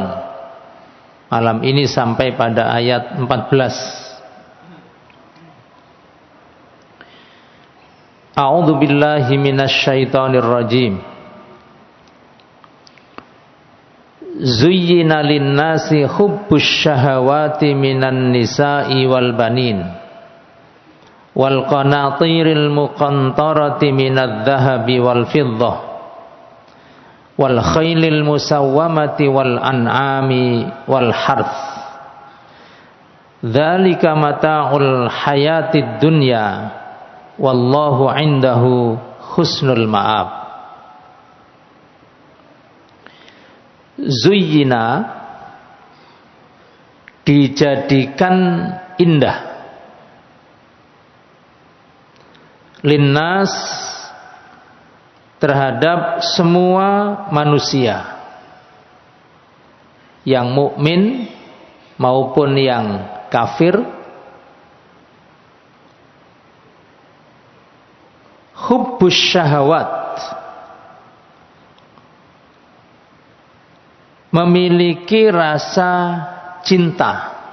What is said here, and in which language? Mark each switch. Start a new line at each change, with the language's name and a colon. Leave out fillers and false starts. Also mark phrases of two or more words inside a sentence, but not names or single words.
Indonesian: Malam ini sampai pada ayat 14.
Arabic: أعوذ بالله من الشيطان الرجيم. زين للناس حب الشهوات من النساء والبنين والقناطير المقنطرة من الذهب والفضة والخيل المسومة والأنعام والحرث. ذلك متاع الحياة الدنيا والله عنده حسن المآب. Zuyyina,
Indonesian: dijadikan indah, linnas, terhadap semua manusia, yang mukmin maupun yang kafir,
Arabic: حب الشهوات,
Indonesian: memiliki rasa cinta.